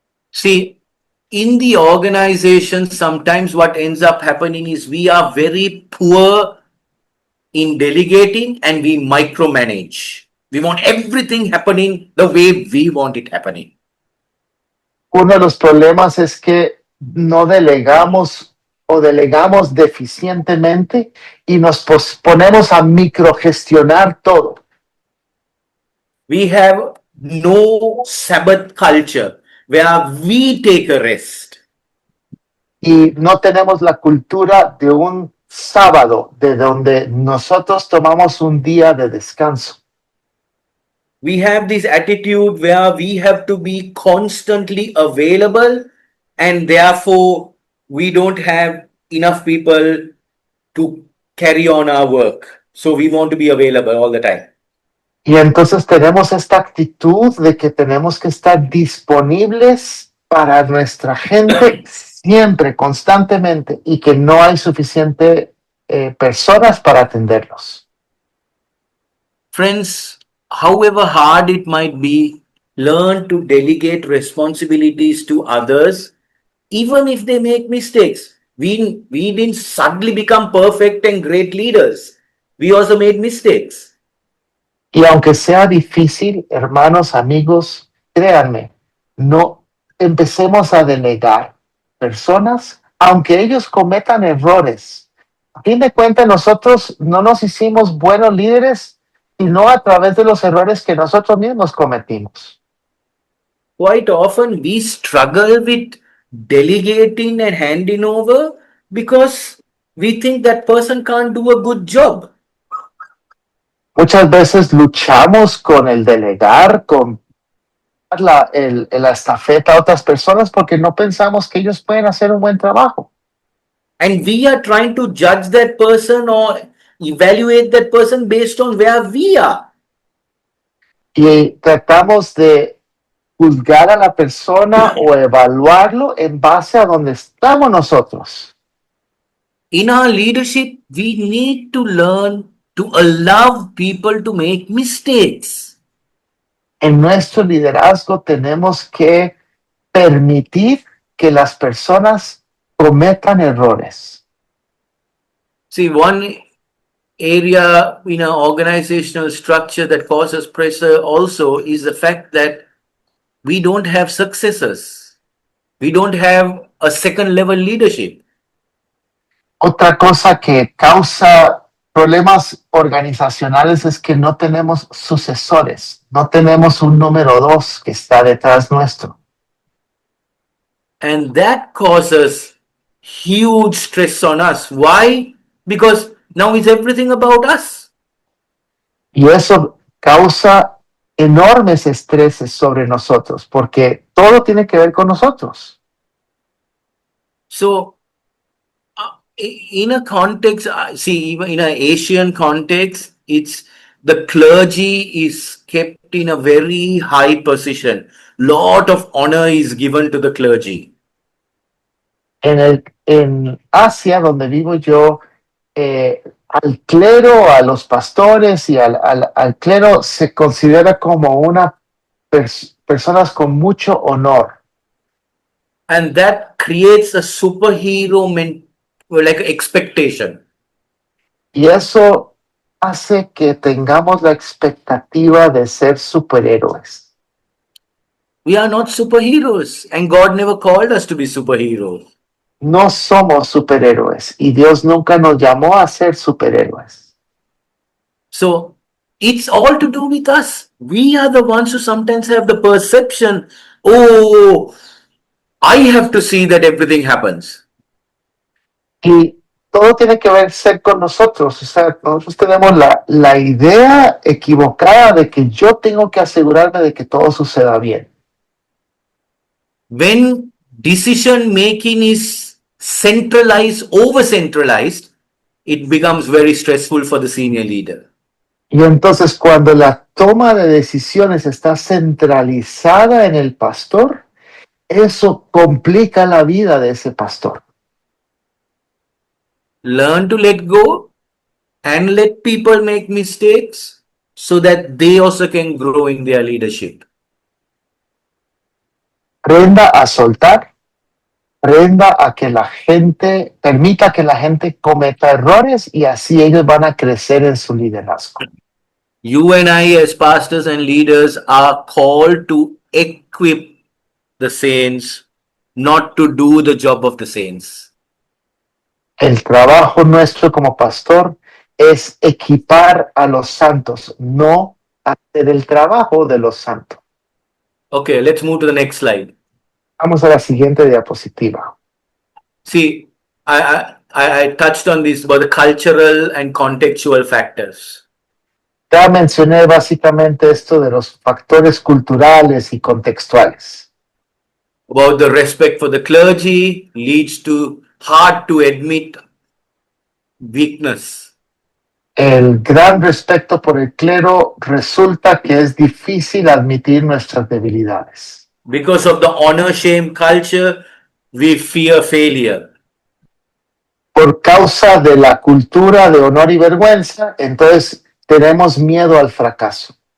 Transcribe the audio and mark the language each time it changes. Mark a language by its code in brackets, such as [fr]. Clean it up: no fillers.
[en] See, in the organization, sometimes what ends up happening is we are very poor in delegating and we micromanage. We want everything happening the way we want it happening. [es] Uno de los problemas es que no delegamos o delegamos deficientemente y nos ponemos a microgestionar todo. [en] We have no Sabbath culture where we take a rest. [es] Y no tenemos la cultura de un sábado de donde nosotros tomamos un día de descanso. [en] We have this attitude where we have to be constantly available and therefore we don't have enough people to carry on our work. So we want to be available all the time. [es] Y entonces tenemos esta actitud de que tenemos que estar disponibles para nuestra gente siempre, constantemente, y que no hay suficiente personas para atenderlos. [en] Friends, however hard it might be, learn to delegate responsibilities to others, even if they make mistakes. We didn't suddenly become perfect and great leaders. We also made mistakes. [es] Y aunque sea difícil, hermanos, amigos, créanme, no empecemos a delegar personas, aunque ellos cometan errores. A fin de cuentas, nosotros no nos hicimos buenos líderes, sino a través de los errores que nosotros mismos cometimos. [en] Quite often we struggle with delegating and handing over because we think that person can't do a good job. [es] Muchas veces luchamos con el delegar, con la estafeta a otras personas porque no pensamos que ellos pueden hacer un buen trabajo. [en] And we are trying to judge that person or evaluate that person based on where we are. [es] Y tratamos de juzgar a la persona o evaluarlo en base a donde estamos nosotros. [en] In our leadership, we need to learn to allow people to make mistakes. [es] En nuestro liderazgo tenemos que permitir que las personas cometan errores. [en] See, one area in our organizational structure that causes pressure also is the fact that we don't have successors. We don't have a second level leadership. [es] Otra cosa que causa problemas organizacionales es que no tenemos sucesores, no tenemos un número 2 que está detrás nuestro. [en] And that causes huge stress on us. Why? Because now it's everything about us. [es] Y eso causa enormes estreses sobre nosotros, porque todo tiene que ver con nosotros. [en] So, in a context, see, even in an Asian context, it's the clergy is kept in a very high position. Lot of honor is given to the clergy. [es] En Asia, donde vivo yo, al clero, a los pastores y al clero se considera como una personas con mucho honor. [en] And that creates a superhero like expectation. [es] Y eso hace que tengamos la expectativa de ser superhéroes. [en] We are not superheroes, and God never called us to be superheroes. [es] No somos superhéroes y Dios nunca nos llamó a ser superhéroes. [en] So it's all to do with us. We are the ones who sometimes have the perception, oh, I have to see that everything happens. [es] Y todo tiene que ser con nosotros. O sea, nosotros tenemos la idea equivocada de que yo tengo que asegurarme de que todo suceda bien. [en] When decision making is centralized, over centralized, it becomes very stressful for the senior leader. [es] Y entonces cuando la toma de decisiones está centralizada en el pastor, eso complica la vida de ese pastor. [en] Learn to let go and let people make mistakes so that they also can grow in their leadership. [es] Aprenda a soltar, aprenda a que la gente, permita que la gente cometa errores y así ellos van a crecer en su liderazgo. [en] You and I, as pastors and leaders, are called to equip the saints, not to do the job of the saints. [es] El trabajo nuestro como pastor es equipar a los santos, no hacer el trabajo de los santos. [en] Okay, let's move to the next slide. [es] Vamos a la siguiente diapositiva. [en] See, I touched on this about the cultural and contextual factors. [es] Ya mencioné básicamente esto de los factores culturales y contextuales. [en] About the respect for the clergy leads to hard to admit weakness. [es] El gran respeto por el clero resulta que es difícil admitir nuestras debilidades. [en] Because of the honor shame culture, we fear failure. [es] Por causa de la cultura de honor y vergüenza, entonces tenemos miedo al fracaso.